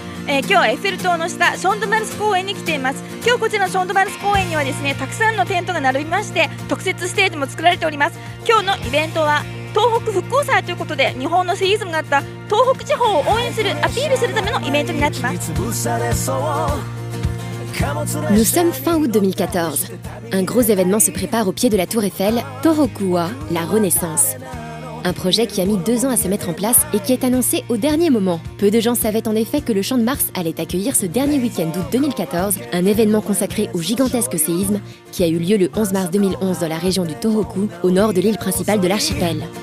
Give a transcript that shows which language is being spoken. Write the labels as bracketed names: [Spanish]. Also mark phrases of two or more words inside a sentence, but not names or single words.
[Japanese] 今日はエッフェル塔の下ションドマルス公園に来ています。今日こちらのションドマルス公園にはですね、たくさんのテントが並びまして特設ステージも作られております。今日のイベントは東北復興祭ということで、日本のセイズムがあった東北地方を応援する、アピールするためのイベントになっています。 [French] Nous sommes fin août 2014. Un gros événement se prépare au pied de la tour Eiffel, Tohoku-wa, la Renaissance. Un projet qui a mis 2 ans à se mettre en place et qui est annoncé au dernier moment. Peu de gens savaient en effet que le Champ de Mars allait accueillir ce dernier week-end d'août 2014 un événement consacré au gigantesque séisme qui a eu lieu le 11 mars 2011 dans la région du Tohoku, au nord de l'île principale de l'archipel.